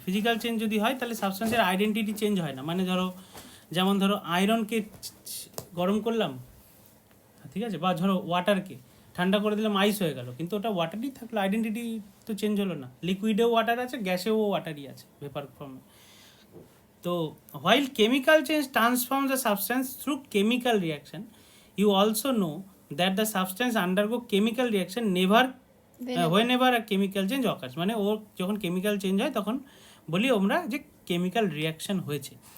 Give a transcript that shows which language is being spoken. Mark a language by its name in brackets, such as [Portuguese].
[Bangla] Physical change যদি হয় তাহলে সাবস্ট্যান্সের আইডেন্টিটি চেঞ্জ হয় না। মানে ধরো, যেমন ধরো আয়রনকে গরম করলাম, ঠিক আছে, বা ধরো ওয়াটারকে ঠান্ডা করে দিলাম, আইস হয়ে গেল, কিন্তু ওটা ওয়াটারই থাকলো, আইডেন্টিটি তো চেঞ্জ হলো না। লিকুইডেও ওয়াটার আছে, গ্যাসেও ওয়াটারই আছে, ভেপার ফর্মে। তো [English] while chemical change transforms the substance through chemical reaction, you also know that the substance undergo chemical reaction whenever a chemical change occurs. [Bangla] মানে ওর যখন কেমিক্যাল চেঞ্জ হয় তখন বলি আমরা যে কেমিক্যাল রিয়াকশন হয়েছে।